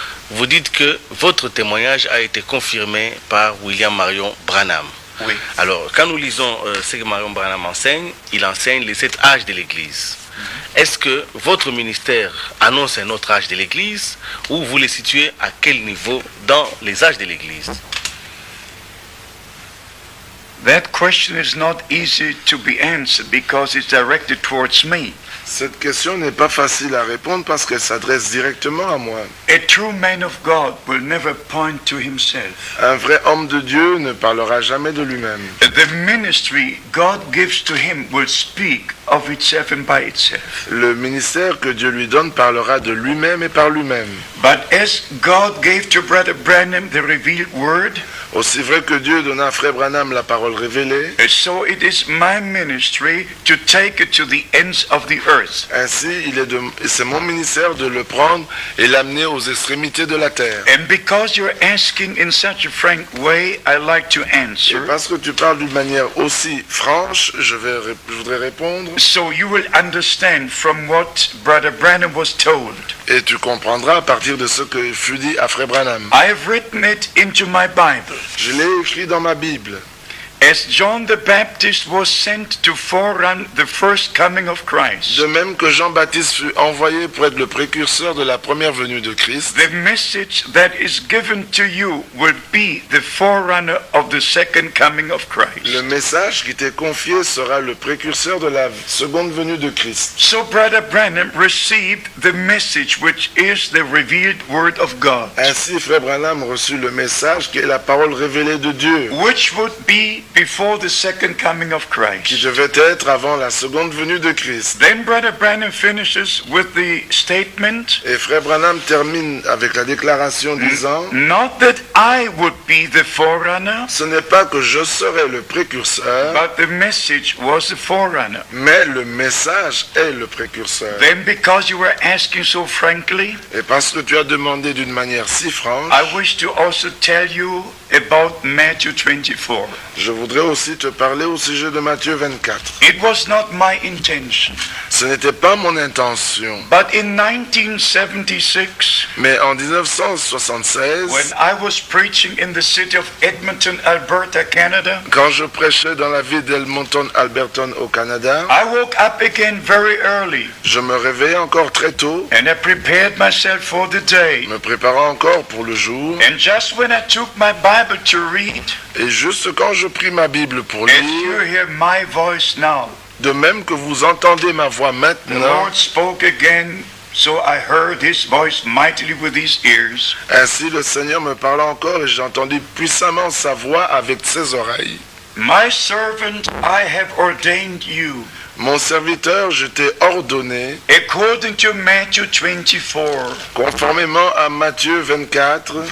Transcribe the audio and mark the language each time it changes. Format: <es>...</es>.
<fr>Vous dites que votre témoignage a été confirmé par William Marion Branham. Oui. Alors, quand nous lisons ce que Marion Branham enseigne, il enseigne les 7 âges de l'Église. Est-ce que votre ministère annonce un autre âge de l'Église ou vous les situez à quel niveau dans les âges de l'Église?</fr> <en>That question is not easy to be answered because it's directed towards me.</en> <fr>Cette question n'est pas facile à répondre parce qu'elle s'adresse directement à moi.</fr> <en>A true man of God will never point to himself.</en> <fr>Un vrai homme de Dieu ne parlera jamais de lui-même.</fr> <en>The ministry God gives to him will speak of itself and by itself.</en> <fr>Le ministère que Dieu lui donne parlera de lui-même et par lui-même.</fr> <en>But as God gave to Brother Branham the revealed word,</en> <fr>Aussi vrai que Dieu donna à Frère Branham la parole révélée,</fr> <en>so it is my ministry to take it to the ends of the earth.</en> <fr>ainsi c'est mon ministère de le prendre et l'amener aux extrémités de la terre.</fr> <en>And because you're asking in such a frank way, I like to</en> <fr>Et</fr> <en>answer.</en> <fr>parce que tu parles d'une manière aussi franche, je voudrais répondre.</fr> <en>So you will understand from what Brother Branham was told.</en> <fr>Et tu comprendras à partir de ce que fut dit à Frère Branham.</fr> <en>I have written it into my Bible.</en> <fr>Je l'ai écrit dans ma Bible.</fr> <en>As John the Baptist was sent to forerun the first coming of Christ,</en> <fr>De même que Jean-Baptiste fut envoyé pour être le précurseur de la première venue de Christ,</fr> <en>the message that is given to you will be the forerunner of the second coming of Christ.</en> <fr>le message qui t'est confié sera le précurseur de la seconde venue de Christ.</fr> <en>So Brother Branham received the message which is the revealed word of God,</en> <fr>Ainsi, Frère Branham reçut le message qui est la parole révélée de Dieu,</fr> <en>which would be before the second coming of</en> <fr>qui</fr> <en>Christ.</en> <fr>devait être avant la seconde venue de Christ.</fr> <en>Then Brother Branham finishes with the statement,</en> <fr>Et Frère Branham termine avec la déclaration disant,</fr> <en>not that I would be the forerunner,</en> <fr>ce n'est pas que je serai le précurseur,</fr> <en>but the message was the forerunner.</en> <fr>mais le message est le précurseur.</fr> <en>Then because you were asking so frankly,</en> <fr>Et parce que tu as demandé d'une manière si franche,</fr> <en>I wish to also tell you about Matthew 24.</en> <fr>je voudrais aussi te parler au sujet de Matthieu 24.</fr> <en>It was not my intention,</en> <fr>Ce n'était pas mon intention,</fr> <en>but in 1976,</en> <fr>mais en 1976,</fr> <en>when I was preaching in the city of Edmonton, Alberta, Canada,</en> <fr>quand je prêchais dans la ville d'Edmonton, Alberton, au Canada,</fr> <en>I woke up again very early</en> <fr>je me réveillais encore très tôt,</fr> <en>and I prepared myself for the day.</en> <fr>me préparant encore pour le jour,</fr> <en>And just when I took my Bible to read,</en> <fr>et juste quand je pris ma Bible pour</fr> <en>as you</en> <fr>lire,</fr> <en>hear my voice now,</en> <fr>de même que vous entendez ma voix</fr> <en>the</en> <fr>maintenant,</fr> <en>Lord spoke again, so I heard his voice mightily with his ears.</en> <fr>ainsi le Seigneur me parla encore et j'ai entendu puissamment sa voix avec ses oreilles.</fr> <en>My servant, I have ordained you,</en> <fr>Mon serviteur, je t'ai ordonné,</fr> <en>according to Matthew 24,</en> <fr>conformément à Matthieu 24,</fr>